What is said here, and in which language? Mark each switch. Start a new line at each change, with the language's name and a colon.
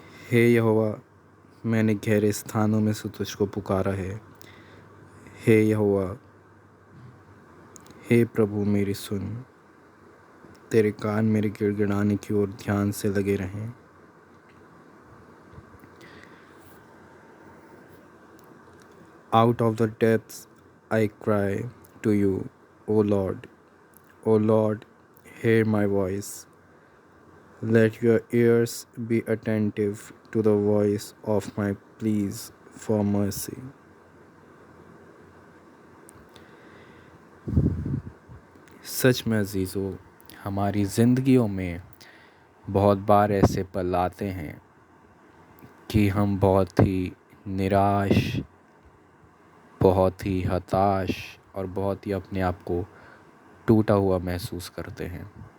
Hindi: हे यहोवा, मैंने गहरे स्थानों में से तुझको पुकारा है। हे यहोवा, हे प्रभु मेरी सुन। तेरे कान मेरे गिड़गिड़ाने की ओर ध्यान से लगे रहें।
English: Out of the depths I cry to you, O Lord. O Lord, hear my voice. Let your ears be attentive to the voice of my pleas for mercy.
Hindi: सच में अजीज़ों, हमारी ज़िंदगियों में बहुत बार ऐसे पल आते हैं कि हम बहुत ही निराश, बहुत ही हताश और बहुत ही अपने आप को टूटा हुआ महसूस करते हैं।